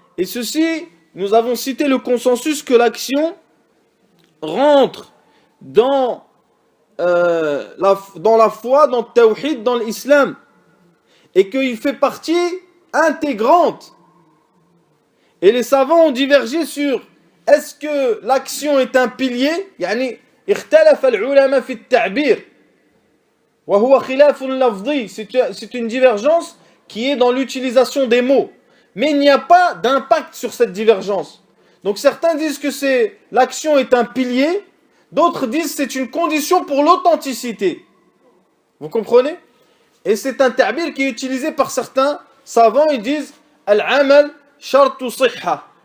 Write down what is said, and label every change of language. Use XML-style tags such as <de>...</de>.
<fr>Et ceci, nous avons cité le consensus que l'action rentre dans la foi, dans le tawhid, dans l'islam. Et qu'il fait partie intégrante. Et les savants ont divergé sur est-ce que l'action est un pilier?</fr> <ar>يعني اختلف العلماء في التعبير وهو خلاف لفظي.</ar> <fr>C'est une divergence qui est dans l'utilisation des mots. Mais il n'y a pas d'impact sur cette divergence. Donc certains disent que l'action est un pilier, d'autres disent que c'est une condition pour l'authenticité. Vous comprenez? Et c'est un ta'bir qui est utilisé par certains savants, ils disent</fr> <ar>al-amal shartu sihha.</ar>